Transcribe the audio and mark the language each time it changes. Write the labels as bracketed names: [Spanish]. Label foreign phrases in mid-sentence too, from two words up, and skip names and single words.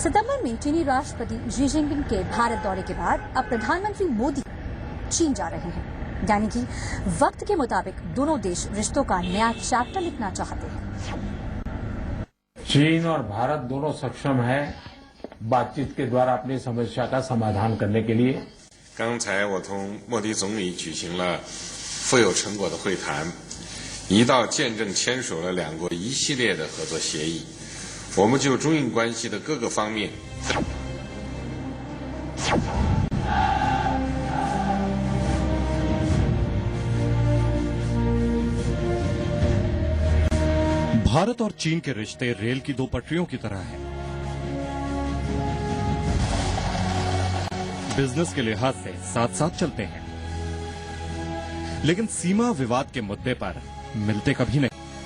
[Hindi] सितंबर में चीनी राष्ट्रपति शी जिनपिंग के भारत दौरे के बाद अब प्रधानमंत्री मोदी चीन जा रहे हैं, यानी कि वक्त के मुताबिक दोनों देश रिश्तों का नया चैप्टर लिखना चाहते हैं। चीन और भारत दोनों सक्षम है बातचीत के द्वारा अपनी समस्या का समाधान करने के लिए। [Chinese] 刚才我同莫迪总理举行了富有成果的会谈，一道见证签署了两国一系列的合作协议。我们就中印关系的各个方面。 [Hindi] भारत और चीन के रिश्ते रेल की दो पटरियों की तरह हैं। बिजनेस के लिहाज से साथ साथ चलते हैं, लेकिन सीमा विवाद के मुद्दे पर मिलते कभी नहीं।